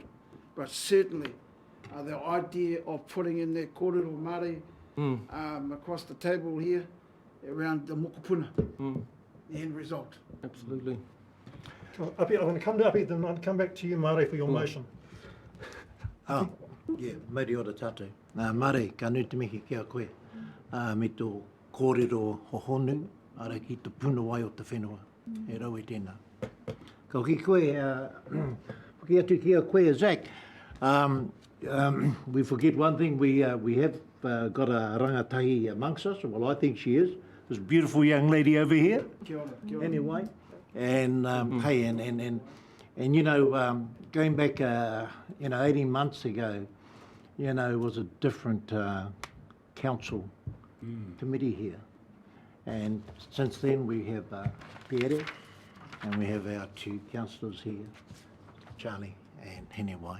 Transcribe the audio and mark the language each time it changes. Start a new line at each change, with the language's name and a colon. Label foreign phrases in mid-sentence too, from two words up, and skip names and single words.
English: But certainly the idea of putting in that
Māori: kōrero Māori
English: across the table here around the mokopuna, the end result. Absolutely. Api, I'm going to come to Api, then I'll come back to you, Mare, for your motion.
Māori: Mauri ora tātou. Mare, ka nui te mihi kia koe. Me tō kōrero hohonu, ara ki te puna wai o te whenua. E rau e tēnā. Ka hoki koe, ki atu kia koe, Zach.
English: We forget one thing, we have got a rangatahi amongst us. Well, I think she is. This beautiful young lady over here.
Māori: Kia ora, kia ora.
English: Anyway. And hey, and going back, 18 months ago, it was a different council committee here, and since then we have Pere, and we have our two councillors here, Charlie and Henewai.